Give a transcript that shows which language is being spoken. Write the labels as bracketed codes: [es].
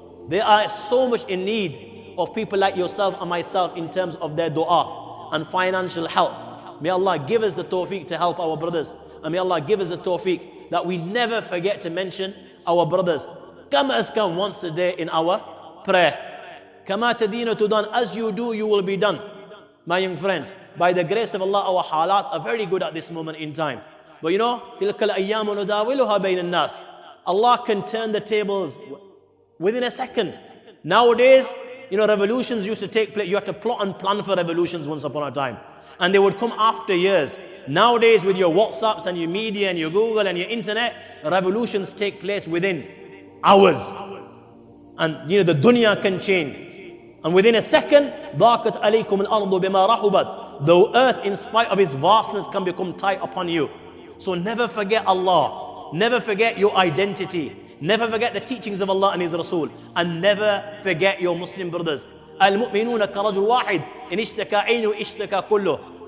[en] They are so much in need of people like yourself and myself in terms of their dua and financial help. May Allah give us the tawfiq to help our brothers. And may Allah give us the tawfiq that we never forget to mention our brothers. Come as come once a day in our prayer. [ar] Kama tadina tudan, [en] as you do, you will be done. My young friends, by the grace of Allah, our halat are very good at this moment in time. But you know, [ar] تِلْكَ الْأَيَّامُ نُدَاوِلُهَا بَيْنَ النَّاسِ. [en] Allah can turn the tables within a second. Nowadays, you know, revolutions used to take place. You had to plot and plan for revolutions once upon a time. And they would come after years. Nowadays, with your WhatsApps and your media and your Google and your internet, revolutions take place within hours. And you know, the dunya can change. And within a second, [ar] ضَاقَتْ عَلَيْكُمُ الْأَرْضُ بِمَا رَحُبَتْ. [en] The earth, in spite of its vastness, can become tight upon you. So never forget Allah. Never forget your identity. Never forget the teachings of Allah and His Rasul. And never forget your Muslim brothers. [ar] الْمُؤْمِنُونَ كَرَجُلْ وَاحِدٍ إِنْ اشْتَكَى عَيْنُهُ اشْتَكَى كُلُّهُ.